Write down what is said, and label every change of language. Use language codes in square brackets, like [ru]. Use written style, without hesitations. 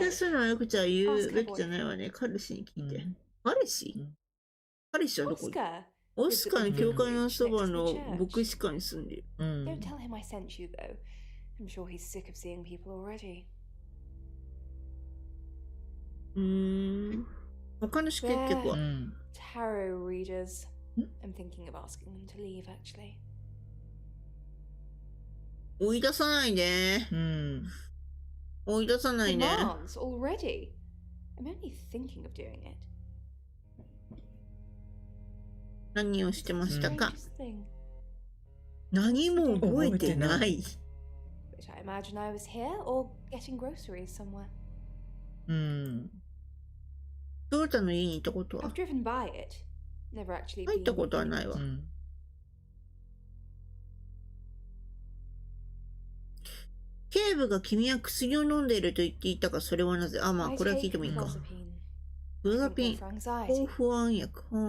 [ja] 出すのはよくちゃ言うべきじゃないわね。彼氏に聞いて。彼氏はどこに？オスカーの教会のそばの牧師館に住んでる。 [en] Don't tell him I sent you, though. I'm sure he's sick of seeing people already. [ja] 他の結局は。 [en] Tarot readers. I'm thinking of asking them to leave, actually. [ja] 追い出さないで。追い出さないで。 [en] Demands already. I'm only thinking of doing it. [ja] 何をしてましたか？何も覚えてない。 [en] But I imagine I was here or getting groceries somewhere. [ja] トヨタの家に行ったことは？ [en] I've driven by it. Never actually [ja] 入ったことはないわ。警部が君は薬を飲んでいると言っていたが、それはなぜ？まあこれは聞いてもいいか。クロザピン、抗不安薬。